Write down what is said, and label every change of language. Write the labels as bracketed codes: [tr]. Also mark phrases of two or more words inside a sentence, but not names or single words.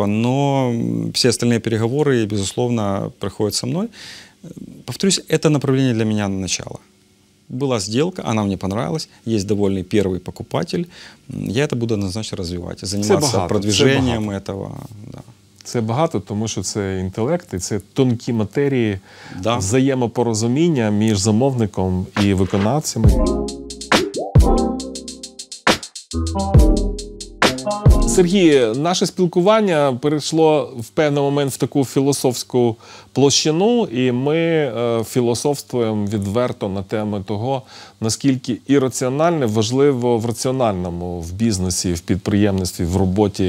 [ru] Но все остальные переговоры, безусловно, проходят со мной. Повторюсь, это направление для меня на начало. Была сделка, она мне понравилась, есть довольный первый покупатель. Я это буду однозначно развивать, заниматься продвижением этого. Да. [uk] Це багато, тому що це інтелект, і це тонкі матерії, взаємопорозуміння між замовником і виконавцями. Сергій, наше спілкування перейшло в певний момент в таку філософську площину, і ми філософствуємо відверто на тему того, наскільки ірраціональне важливо в раціональному, в бізнесі, в підприємництві, в роботі.